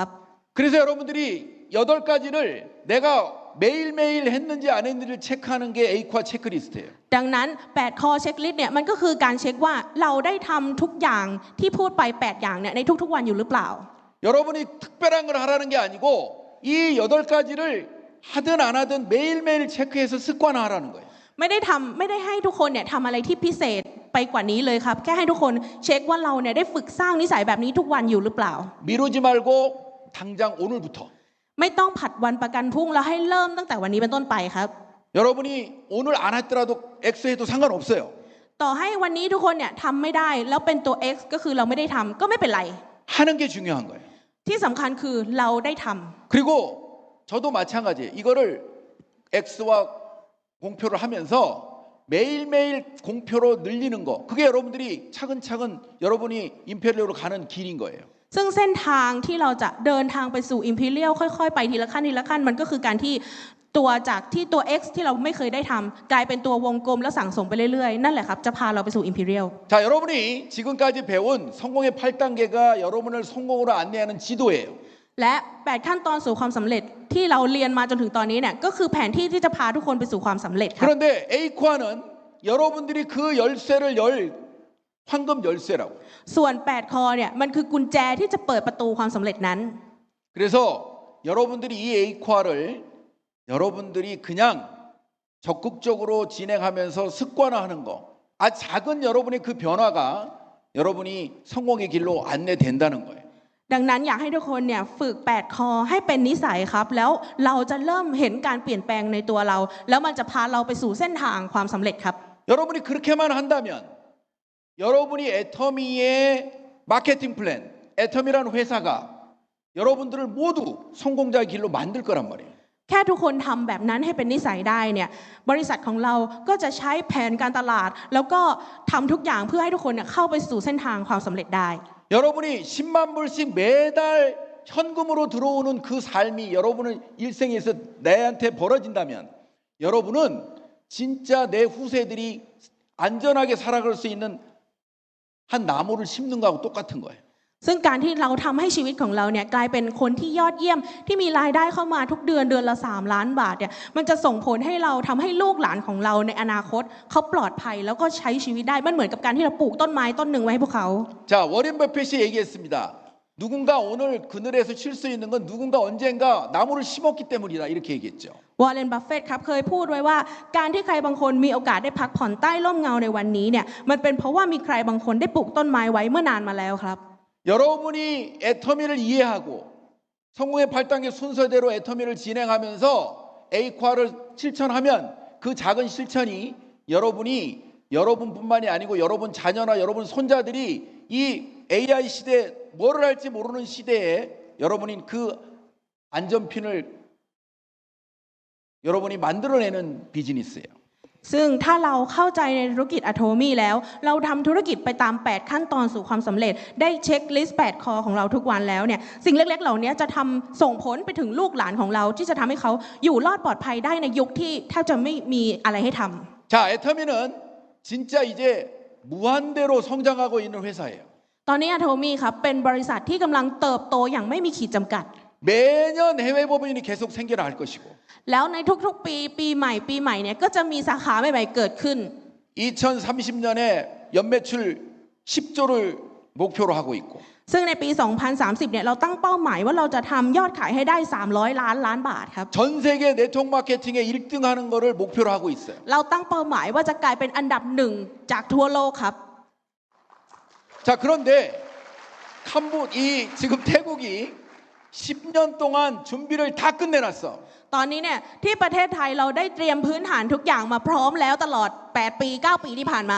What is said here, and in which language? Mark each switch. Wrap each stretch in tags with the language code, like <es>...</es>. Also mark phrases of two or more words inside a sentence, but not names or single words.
<ko>그래서 여러분들이 8가지를 내가 매일매일 했는지 안 했는지를 체크하는 게 에이코아 체크리스트예요.</ko> <th>ดังนั้น8ข้อเช็คลิสต์เนี่ยมันก็คือการเช็คว่าเราได้ทำทุกอย่างที่พูดไป8อย่างเนี่ยในทุกๆวันอยู่หรือเปล่า</th> <ko>여러분이 특별한 걸 하라는 게 아니고 이 8가지를 하든 안 하든 매일매일 체크해서 습관화하라는 거예요.</ko> <th>ไม่ ได้ให้ทุกคนเนี่ยทำอะไรที่พิเศษไปกว่านี้เลยครับแค่ให้ทุกคนเช็คว่าเราเนี่ยได้ฝึกสร้างนิสัยแบบนี้ทุกวันอยู่หรือเปล่า</th> <ko>미루지 말고 당장 오늘부터</ko> <th>ไม่ต้องผัดวันประกันพรุ่งแล้วให้เริ่มตั้งแต่วันนี้เป็นต้นไปครับ</th> <ko>여러분이 오늘 안 했더라도 X해도 상관없어요.</ko> <th>ต่อให้วันนี้ทุกคนเนี่ยทำไม่ได้แล้วเป็นตัว X ก็คือเราไม่ได้ทำก็ไม่เป็นไร</th> <ko>하는 게 중요한 거예요.</ko> <th>ที่สำคัญคือเราได้ทำ</th> <ko>그리고 저도 마찬가지예요. 이거를 X와 공표를 하면서 매일매일 공표로 늘리는 거 그게 여러분들이 차근차근 여러분이 임페리얼로 가는 길인 거예요.</ko> <th>ซึ่งเส้นทางที่เราจะเดินทางไปสู่ Imperial ค่อยๆไปทีละขั้นทีละขั้นมันก็คือการที่ตัวจากที่ตัว X ที่เราไม่เคยได้ทำกลายเป็นตัววงกลมแล้วสั่งสมไปเรื่อยๆนั่นแหละครับจะพาเราไปสู่ Imperial</th> <ko>자, 여러분이 지금까지 배운 성공의 8단계가 여러분을 성공으로 안내하는 지도예요.</ko> <th>และ8ขั้นตอนสู่ความสำเร็จที่เราเรียนมาจนถึงตอนนี้เนี่ยก็คือแผนที่ที่จะพาทุกคนไปสู่ความสำเร็จครับ</th> <ko>그런데 에이코아는 여러분들이 그 열쇠를 열 황금 열쇠라고.</ko> <th>ส่วน8ข้อเนี่ยมันคือกุญแจที่จะเปิดประตูความสำเร็จนั้น</th> <ko>그래서 여러분들이 이 에이코아를 여러분들이 그냥 적극적으로 진행하면서 습관화하는 거. 아주 작은 여러분의 그 변화가 여러분이 성공의 길로 안내된다는 거예요.</ko> <th>ดังนั้นอยากให้ทุกคนเนี่ยฝึก8ข้อให้เป็นนิสัยครับแล้วเราจะเริ่มเห็นการเปลี่ยนแปลงในตัวเราแล้วมันจะพาเราไปสู่เส้นทางความสำเร็จครับ</th> <ko>여러분이 그렇게만 한다면 여러분이 애터미의 마케팅 플랜, 애터미라는 회사가 여러분들을 모두 성공자의 길로 만들 거란 말이에요.</ko> <th>แค่ทุกคนทำแบบนั้นให้เป็นนิสัยได้เนี่ยบริษัทของเราก็จะใช้แผนการตลาดแล้วก็ทำทุกอย่างเพื่อให้ทุกคนเนี่ยเข้าไปสู่เส้นทางความสำเร็จได้</th> <ko>여러분이 10만 불씩 매달 현금으로 들어오는 그 삶이 여러분의 일생에서 내한테 벌어진다면 여러분은 진짜 내 후세들이 안전하게 살아갈 수 있는 한 나무를 심는 거하고 똑같은 거예요.</ko> <th>ซึ่งการที่เราทำให้ชีวิตของเราเนี่ยกลายเป็นคนที่ยอดเยี่ยมที่มีรายได้เข้ามาทุกเดือนละ3 ล้านบาทเนี่ยมันจะส่งผลให้เราทำให้ลูกหลานของเราในอนาคตเขาปลอดภัยแล้วก็ใช้ชีวิตได้มันเหมือนกับการที่เราปลูกต้นไม้ต้นหนึ่งไว้ให้พวกเขา</th> <ko>자, 워렌 버핏이 얘기했습니다. 누군가 오늘 그늘에서 쉴 수 있는 건 누군가 언젠가 나무를 심었기 때문이다 이렇게 얘기했죠.</ko> <th>วอร์เรน บัฟเฟตต์ครับเคยพูดไว้ว่าการที่ใครบางคนมีโอกาสได้พักผ่อนใต้ร่มเงาในวันนี้เนี่ยมันเป็นเพราะว่ามีใครบางคนได้ปลูกต้นไม้ไว้เมื่อนานมาแล้วครับ</th> <ko>여러분이 애터미를 이해하고 성공의 8단계 순서대로 애터미를 진행하면서 에이콰를 실천하면 그 작은 실천이 여러분뿐만이 아니고 여러분 자녀나 여러분 손자들이 이 AI 시대에 뭐를 할지 모르는 시대에 여러분이 그 안전핀을 여러분이 만들어내는 비즈니스예요.</ko> <th>ซึ่งถ้าเราเข้าใจในธุรกิจอะโทมี่แล้วเราทำธุรกิจไปตาม8ขั้นตอนสู่ความสำเร็จได้เช็คลิสต์8คอของเราทุกวันแล้วเนี่ยสิ่งเล็กๆเหล่านี้จะทำส่งผลไปถึงลูกหลานของเราที่จะทำให้เขาอยู่รอดปลอดภัยได้ในยุคที่แทบจะไม่มีอะไรให้ทำ</th> <ko>자, 애터미는 진짜 이제 무한대로 성장하고 있는 회사예요.</ko> <th>ตอนนี้อะโทมี่ครับเป็นบริษัทที่กำลังเติบโตอย่างไม่มีขีดจำกัด</th> <ko>매년 해외 법인이 계속 생겨날 것이고</ko> <th>แล้วในทุกๆปีใหม่เนี่ยก็จะมีสาขาใหม่ๆเกิดขึ้น</th> <ko>2030년에 연매출 10조를 목표로 하고 있고</ko> <th>ซึ่งในปี 2030 เนี่ยเราตั้งเป้าหมายว่าเราจะทำยอดขายให้ได้300 ล้านบาทครับ</th> <ko>전 세계 네트워크 마케팅에 1등 하는 거를 목표로 하고 있어요.</ko> <th>เราตั้งเป้าหมายว่าจะกลายเป็นอันดับ1จากทั่วโลกครับ</th> <ko>자, 그런데 지금 태국이 10년 동안 준비를 다 끝내놨어.</ko> <th>ตอนนี้เนี่ยที่ประเทศไทยเราได้เตรียมพื้นฐานทุกอย่างมาพร้อมแล้วตลอด8 ปี 9 ปีที่ผ่านมา</th>